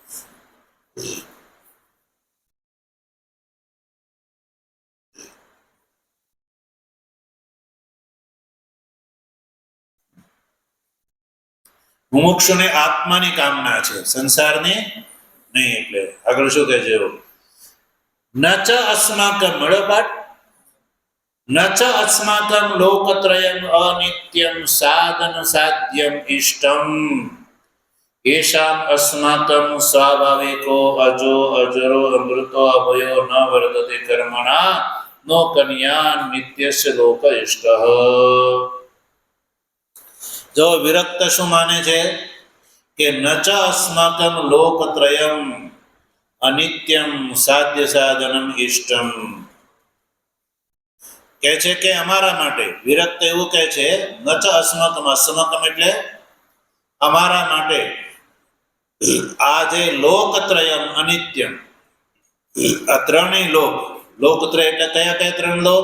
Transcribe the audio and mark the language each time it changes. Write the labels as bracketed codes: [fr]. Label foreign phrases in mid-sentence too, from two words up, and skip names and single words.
[gu] મુમુક્ષુને આત્માની કામના છે, સંસારની નહીં. એટલે આગળ શું કહે છે? [sa] ન ચ અસ્માકમ [gu] મળ્યો પાઠ. [sa] ન ચ અસ્માકં લોકત્રયમ અનિત્યમ સાધન સાધ્યમ ઇષ્ટમ येषाम् अस्माकं स्वाभाविको अजो अजरो अमृतो अभयो न वर्तते कर्मणा नो कन्या नित्यस्य लोक इष्टः। [gu] જો વિરક્ત શું માને છે કે [sa] ન ચ અસ્માકં લોકત્રયમ અનિત્યમ સાધ્ય સાધનમ ઇષ્ટમ, [gu] કહે છે કે અમારા માટે, વિરક્ત એવું કહે છે, [sa] ન ચ અસ્માકમ, [gu] અસ્માકમ એટલે અમારા માટે આ જે [sa] લોકત્રયમ અનિત્યમ, [gu] આ ત્રણેય લોક, લોકત્રય એટલે કયા કયા ત્રણ લોક?